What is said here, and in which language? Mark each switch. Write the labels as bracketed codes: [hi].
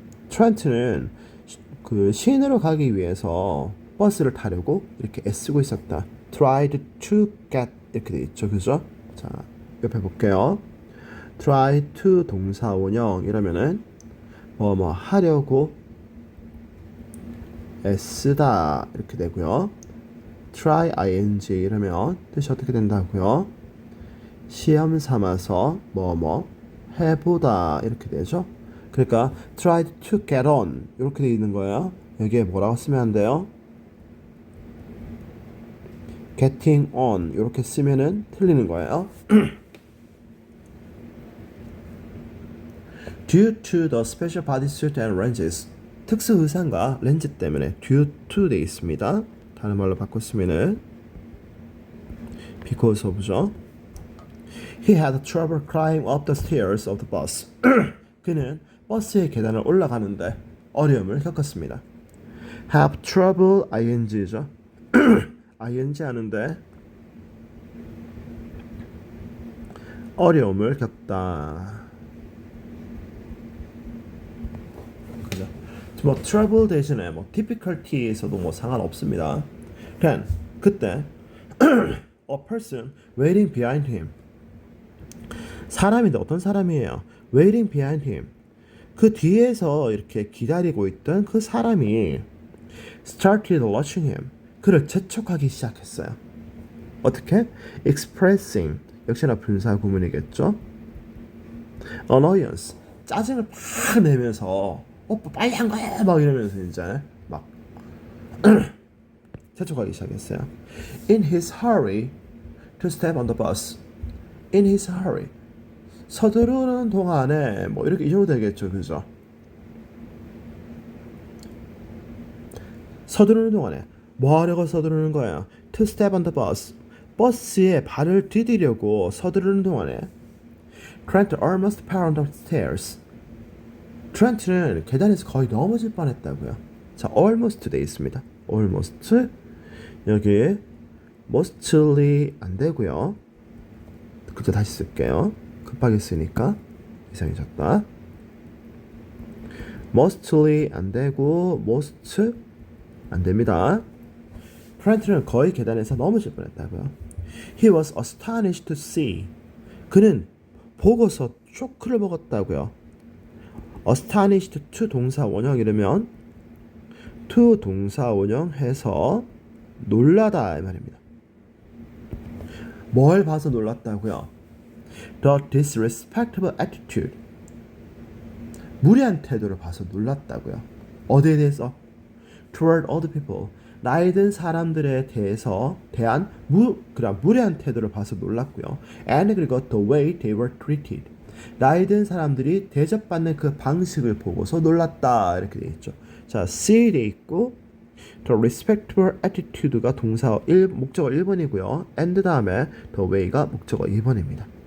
[ko] 트렌트는 그 시내로 가기 위해서 버스를 타려고 이렇게 애쓰고 있었다. [en] Tried to get [ko] 이렇게 돼 있죠, 그죠? 자, 옆에 볼게요. Try to 동사 원형 이러면은 뭐 하려고 애쓰다 이렇게 되고요. Try ing 이러면 뜻이 어떻게 된다고요? 시험 삼아서 뭐 해보다 이렇게 되죠. 그러니까 [en] tried to get on [ko] 이렇게 돼 있는 거예요. 여기에 뭐라고 쓰면 안 돼요? [en] getting on [ko] 이렇게 쓰면은 틀리는 거예요. [en] Due to the special bodysuit and lenses. [ko] 특수 의상과 렌즈 때문에 [en] due to [ko] 돼 있습니다. 다른 말로 바꿨으면은 because of죠. [en] He had trouble climbing up the stairs of the bus. [ko] 그는 버스의 계단을 올라가는데 어려움을 겪었습니다. [en] Have trouble ing죠. [ko] ing 하는데 어려움을 겪다. 그죠? 뭐 trouble 대신에 뭐 difficulty에서도 뭐 상관없습니다. [en] Then [ko] 그때 [en] a person waiting behind him. [ko] 사람인데 어떤 사람이에요? [en] Waiting behind him. [ko] 그 뒤에서 이렇게 기다리고 있던 그 사람이 [en] started watching him. [ko] 그를 재촉하기 시작했어요. 어떻게? [en] Expressing. [ko] 역시나 분사 구문이겠죠? [en] Annoyance. [ko] 짜증을 팍 내면서 오빠 빨리 한 거야 막 이러면서 이제 막 재촉하기 시작했어요. [en] In his hurry to step on the bus. In his hurry. [ko] 서두르는 동안에 뭐 이렇게 이 정도 되겠죠, 그죠? 서두르는 동안에 뭐 하려고 서두르는 거예요? [en] To step on the bus. [ko] 버스에 발을 디디려고 서두르는 동안에 [en] Trent almost fell on the stairs. [ko] 트렌트는 계단에서 거의 넘어질 뻔했다고요. 자, almost 돼 있습니다. almost 여기 mostly 안 되고요. 그저 다시 쓸게요. 급하게 쓰니까 이상해졌다. mostly 안 되고 most 안 됩니다. 트렌트는 거의 계단에서 넘어질 뻔했다고요. [en] He was astonished to see. [ko] 그는 보고서 쇼크를 먹었다고요. astonished to 동사 원형 이르면 to 동사 원형 해서 놀라다 이 말입니다. 뭘 봐서 놀랐다고요? [en] The disrespectful attitude. [ko] 무례한 태도를 봐서 놀랐다고요. 어디에 대해서? [en] Toward other people. [ko] 나이 든 사람들에 대한 무례한 태도를 봐서 놀랐고요. [en] And [ko] 그리고 [en] the way they were treated. [ko] 나이 든 사람들이 대접받는 그 방식을 보고서 놀랐다 이렇게 되어 있죠. 자, see 돼 있고 [en] the respectful attitude [ko] 가 동사 목적어 1번이고요. and 다음에 the way가 목적어 2번입니다.